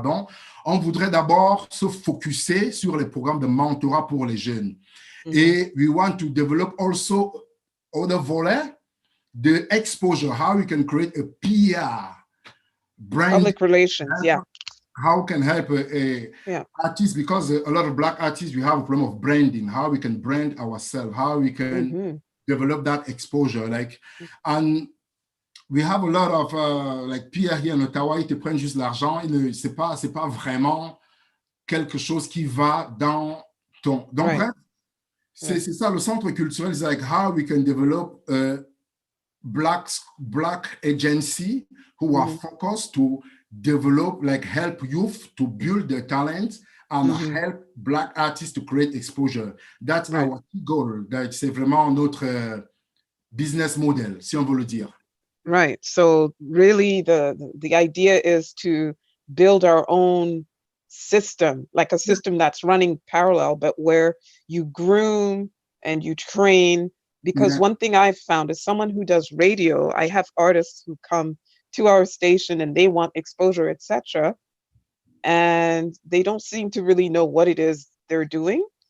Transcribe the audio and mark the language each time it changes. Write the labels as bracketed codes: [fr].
[fr] Donc, on voudrait d'abord se focuser sur les programmes de mentorat pour les jeunes. [en] Et we want to develop also other volets, the exposure, how we can create a PR, brand, public relations, how can help artists, because a lot of Black artists, we have a problem of branding, how we can brand ourselves, how we can develop that exposure. Like, and we have a lot of like PR here in Ottawa, [fr] ils te prennent juste l'argent, c'est pas vraiment quelque chose qui va dans ton. Donc, bref, c'est ça, le centre culturel, [en] is like how we can develop a Black agency who are focused to develop, like, help youth to build their talents and help Black artists to create exposure. That's our key goal. [fr] C'est vraiment notre business model, si on veut le dire. [en] Right. So really the idea is to build our own system, like a system that's running parallel, but where you groom and you train. Because one thing I've found is, someone who does radio, I have artists who come to our station and they want exposure, etc., and they don't seem to really know what it is they're doing.